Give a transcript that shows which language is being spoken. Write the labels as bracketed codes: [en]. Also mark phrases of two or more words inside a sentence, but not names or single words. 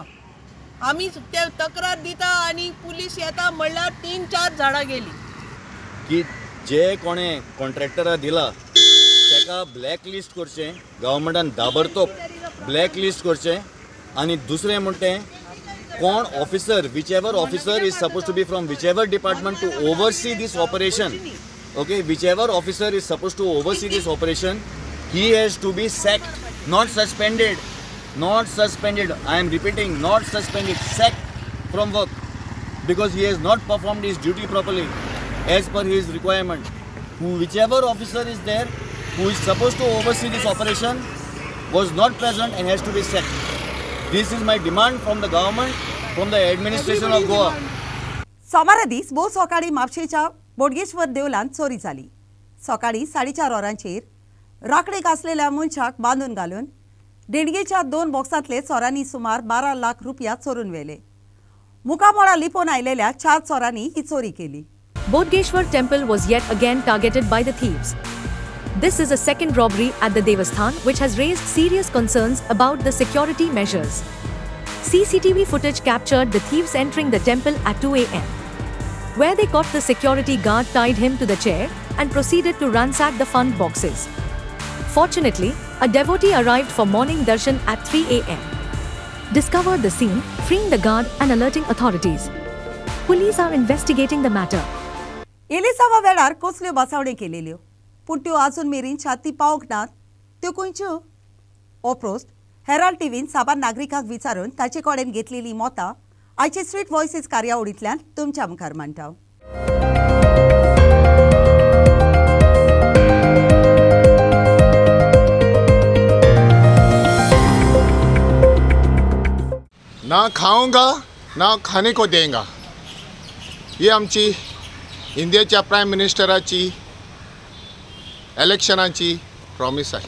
[kok] आमी ते तक्रार दिता आनी पुलीस येता म्हणल्यार 3-4 झाडां गेली. की जे कोणे कॉन्ट्रॅक्टरा दिला तेका [en] black list [kok] करचें, गव्हर्मेंटान दाबडतोब [en] black list [kok] करचें. आनी दुसरें म्हणटें कोण [en] officer, which ever officer is suppose to be from which ever department to oversee this operation, okay, which ever officer is suppose to oversee this operation, ओके, विच एवर ऑफिसर इज सपोज टू ओवरसी दीस ऑपरेशन, he has to be sacked, not suspended. Not suspended. I am repeating, not suspended, sacked from work because he has not performed his duty properly as per his requirement. Whichever officer is there who is supposed to oversee this operation was not present and has to be sacked. This is my demand from the government, from the administration of Goa. [kok] सोमारा दीस भोव सकाळी म्हापशेच्या बोडगेश्वर देवळांत चोरी जाली. सकाळी 4:30 वरांचेर राखडेक आसलेल्या मनशाक बांदून घालून देणगेच्या 2 बॉक्सांतले चोरांनी सुमार 12 लाख रुपया चोरून व्हेले. मुखामोळा लिपोवन आयलेल्या 4 चोरांनी ही चोरी केली. [en] Bodgeshwar temple was yet again targeted by the thieves. This is a second robbery at the Devasthan which has raised serious concerns about the security measures. CCTV footage captured the thieves entering the temple at 2 a.m. where they caught the security guard tied him to the chair and proceeded to ransack the fund boxes. Fortunately, a devotee arrived for morning darshan at 3 a.m. discovered the scene, freeing the guard and alerting authorities. Police are investigating the matter. [kok] एलिसावा वेळार कसल्यो बसावणे केलेल्यो पूण त्यो आजून मेरेन छाती पावंक नात. त्यो खंयच्यो? ओप्रोस्ट हेराल्ड टीव्हीन साबार नागरिकांक विचारून ताचे कडेन घेतलेली मतां आयचे स्ट्रीट व्हॉयसीस कार्यावळींतल्यान तुमच्या मुखार मांडटा. [hi] ना खाऊंगा ना खाने को देंगा, [kok] ही आमची इंडियाच्या प्रायम मिनिस्टराची इलेक्शनाची प्रॉमिस आसली.